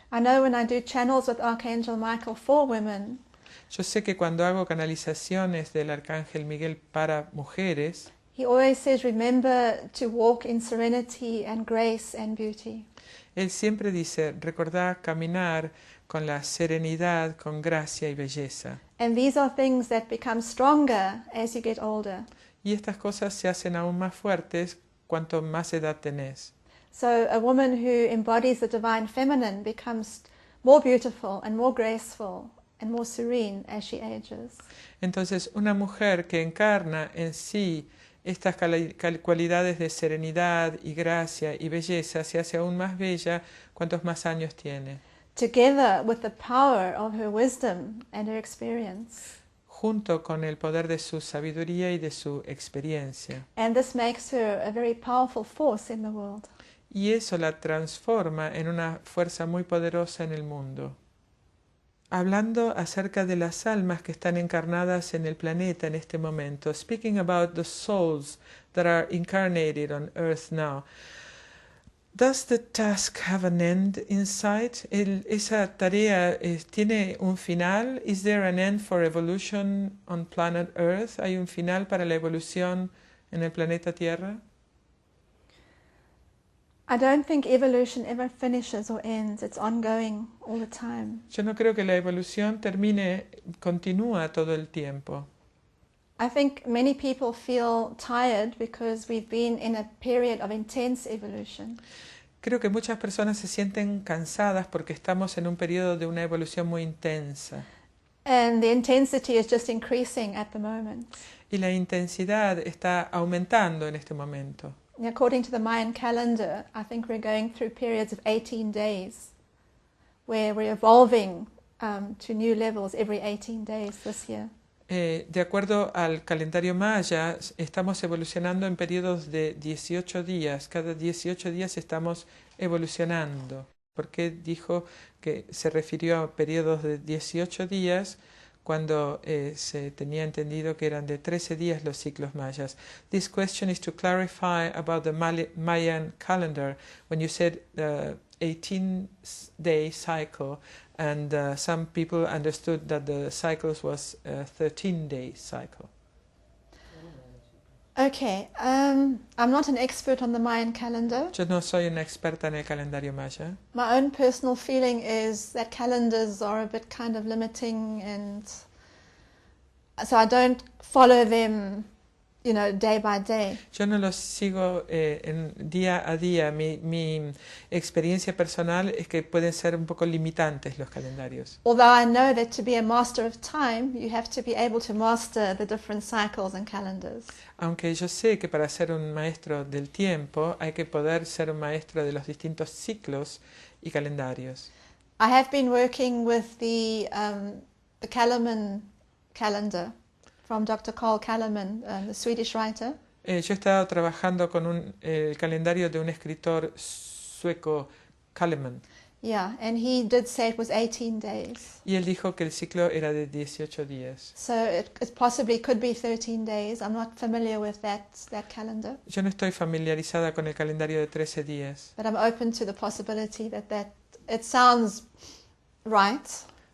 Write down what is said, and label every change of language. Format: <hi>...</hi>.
<en>I know when I do channels with Arcángel Michael for women,</en> <es>Yo sé que cuando hago canalizaciones del Arcángel Miguel para mujeres,</es> <en>he always says, remember to walk in serenity and grace and beauty.</en> <es>él siempre dice, recordá caminar con la serenidad, con gracia y belleza.</es> <en>And these are things that become stronger as you get older.</en> <es>Y estas cosas se hacen aún más fuertes cuanto más edad tenés.</es> <en>So a woman who embodies the divine feminine becomes more beautiful and more graceful and more serene as she ages.</en> <es>Entonces, una mujer que encarna en sí estas cualidades de serenidad y gracia y belleza se hace aún más bella cuantos más años tiene.</es> <en>Together with the power of her wisdom and her experience.</en> <es>Junto con el poder de su sabiduría y de su experiencia.</es> <en>And this makes her a very powerful force in the world.</en> <es>Y eso la transforma en una fuerza muy poderosa en el mundo. Hablando acerca de las almas que están encarnadas en el planeta en este momento,</es> <en>speaking about the souls that are incarnated on Earth now, does the task have an end in sight?</en> <es>¿Esa tarea tiene un final?</es> <en>Is there an end for evolution on planet Earth?</en> <es>¿Hay un final para la evolución en el planeta Tierra?</es> <en>I don't think evolution ever finishes or ends. It's ongoing all the time.</en> <es>Yo no creo que la evolución termine, continúa todo el tiempo.</es> <en>I think many people feel tired because we've been in a period of intense evolution.</en> <es>Creo que muchas personas se sienten cansadas porque estamos en un periodo de una evolución muy intensa.</es> <en>And the intensity is just increasing at the moment.</en> <es>Y la intensidad está aumentando en este momento.</es> <en>According to the Mayan calendar, I think we're going through periods of 18 days where we're evolving to new levels every 18 days this year.</en> <es>De acuerdo al calendario maya, estamos evolucionando en periodos de 18 días. Cada 18 días estamos evolucionando. ¿Por qué dijo que se refirió a periodos de 18 días cuando se tenía entendido que eran de 13 días los ciclos mayas?</es> <en>This question is to clarify about the Mayan calendar. When you said 18-day cycle, and some people understood that the cycles was a 13-day cycle. Okay, I'm not an expert on the Mayan calendar.</en> <es>Yo no soy una experta en el calendario maya.</es> <en>My own personal feeling is that calendars are a bit kind of limiting, and so I don't follow them, day by day.</en> <es>Yo no los sigo en día a día. Mi experiencia personal es que pueden ser un poco limitantes los calendarios.</es> <en>Although I know that to be a master of time, you have to be able to master the different cycles and calendars.</en> <es>Aunque yo sé que para ser un maestro del tiempo hay que poder ser un maestro de los distintos ciclos y calendarios.</es> <en>I have been working with the Kellerman calendar from Dr. Carl Kellerman, the Swedish writer.</en> <es>Yo he estado trabajando con el calendario de un escritor sueco, Kellerman.</es> <en>Yeah, and he did say it was 18 days.</en> <es>Y él dijo que el ciclo era de 18 días.</es> <en>So it possibly could be 13 days. I'm not familiar with that calendar.</en> <es>Yo no estoy familiarizada con el calendario de 13 días.</es> <en>But I'm open to the possibility that it sounds right.</en>